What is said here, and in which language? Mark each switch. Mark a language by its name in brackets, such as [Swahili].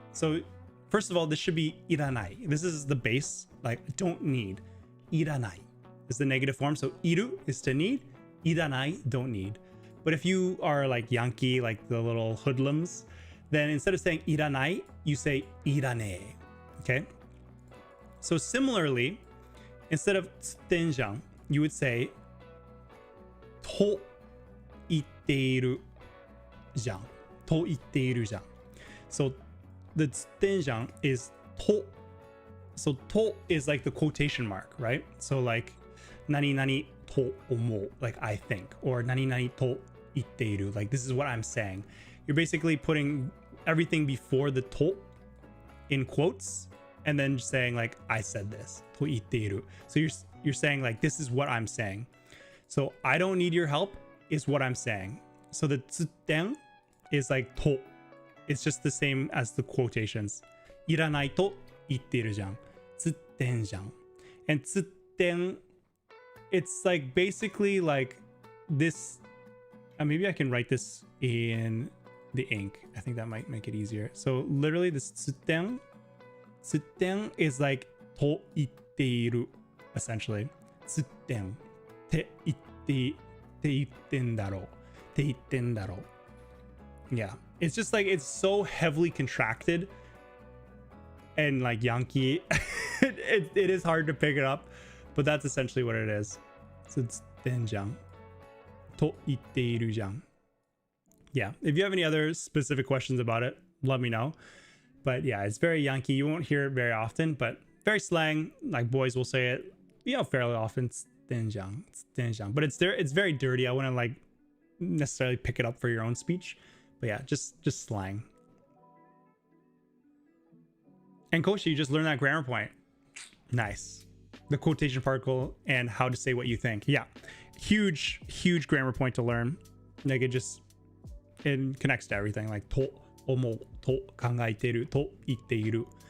[English] So first of all, this should be いらない. This is the base, like don't need. いらない is the negative form. So いる is to need, いらない don't need. But if you are like Yankee, like the little hoodlums, then instead of saying いらない, you say いらねえ. Okay? So similarly, instead of つってんじゃん, you would say [Japanese] と言っているじゃん。と言っているじゃん。 [English] So the つってんじゃん is と. So と is like the quotation mark, right? So like [Japanese] 何々と思う, [English] like I think, or [Japanese] 何々と言っている, [English] like this is what I'm saying. You're basically putting everything before the と in quotes and then saying like I said this. [Japanese] と言っている. [English] So you're saying like this is what I'm saying. So I don't need your help is what I'm saying. So the つってん is like と. It's just the same as the quotations. [Japanese] いらないと言っているじゃん。つってんじゃん。 [English] And つってん, it's like basically like this. Maybe I can write this in the ink. I think that might make it easier. So literally this つってん is like [Japanese] と言っている [English] essentially. [Japanese] つってんって言ってんだろうって言ってんだろう. [English] Yeah, it's just like it's so heavily contracted and like Yankee. it is hard to pick it up, but that's essentially what it is. [Japanese] So つってんじゃんと言っているじゃん. [English] Yeah, if you have any other specific questions about it, let me know. But yeah, it's very Yankee. You won't hear it very often, but very slang. Like boys will say it, fairly often. [Japanese] つってんじゃん, つってんじゃん. [English] But it's very dirty. I wouldn't like necessarily pick it up for your own speech. But yeah, just slang. And Koshi, you just learned that grammar point. Nice. The quotation particle and how to say what you think. Yeah, huge grammar point to learn. Like it connects to everything. [Japanese] Like と思うと考えていると言っている.